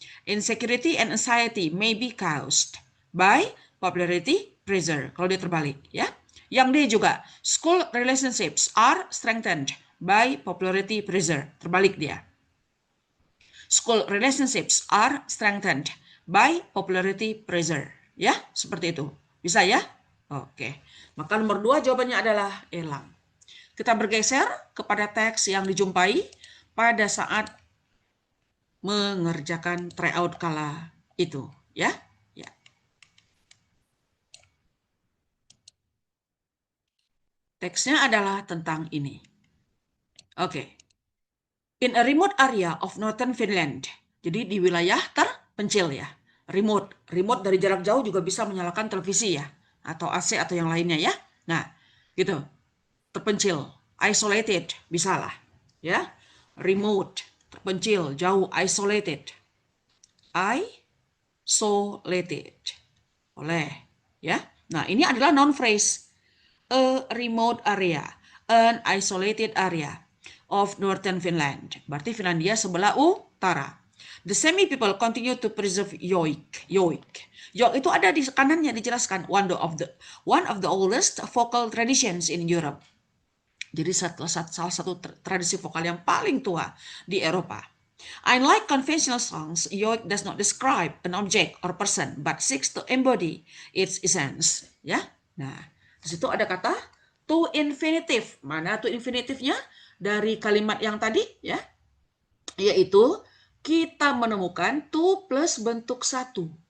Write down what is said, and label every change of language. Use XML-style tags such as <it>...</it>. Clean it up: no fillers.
<en>Insecurity and anxiety may be caused by popularity pressure.</en> <id>Kalau dia terbalik, ya. Yang D juga,</id> <en>school relationships are strengthened by popularity pressure.</en> <id>Terbalik dia.</id> <en>School relationships are strengthened by popularity pressure.</en> <id>Ya, seperti itu. Bisa ya? Oke. Maka nomor 2 jawabannya adalah elang. Kita bergeser kepada teks yang dijumpai pada saat mengerjakan tryout kala itu. Ya. Teksnya adalah tentang ini. Oke.</id> <en>In a remote area of northern Finland.</en> <id>Jadi di wilayah terpencil ya. Remote dari jarak jauh juga bisa menyalakan televisi ya. Atau AC atau yang lainnya ya. Nah, gitu. Terpencil. Isolated. Bisa lah. Ya. Remote. Terpencil. Jauh. Isolated. Isolated. Boleh. Ya. Nah, ini adalah noun phrase.</id> <en>A remote area, an isolated area of northern Finland.</en> <id>Berarti Finlandia sebelah utara.</id> <en>The Sami people continue to preserve yoik.</en> <id>Yoik itu ada di kanannya dijelaskan</id> <en>one of the oldest vocal traditions in Europe.</en> <id>Jadi salah satu tradisi vokal yang paling tua di Eropa.</id> <en>Unlike conventional songs, yoik does not describe an object or person, but seeks to embody its essence.</en> <id>Ya, nah di situ ada kata to infinitive. Mana to infinitifnya dari kalimat yang tadi? Ya, yaitu kita menemukan to plus bentuk satu.</id>